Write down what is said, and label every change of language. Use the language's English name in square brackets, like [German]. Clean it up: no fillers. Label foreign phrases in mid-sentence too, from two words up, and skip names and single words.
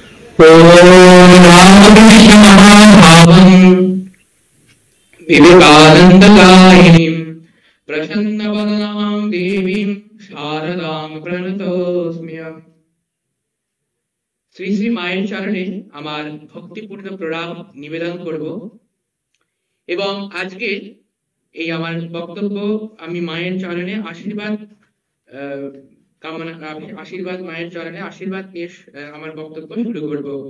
[Sanskrit] ओम रामकृष्ण महाभावम् विवेकानन्ददायिनीं प्रसन्नवदनां देवीं शारदां प्रणतोऽस्म्यहम्। [Bangla] শ্রী শ্রী মায়ের চরণে আমার ভক্তিপূর্ণ প্রণাম নিবেদন করব এবং আজকে এই আমার বক্তব্য আমি মায়ের চরণে আশীর্বাদ কামনা মায়ের চরণে আশীর্বাদ নিয়ে আমার বক্তব্য শুরু করব।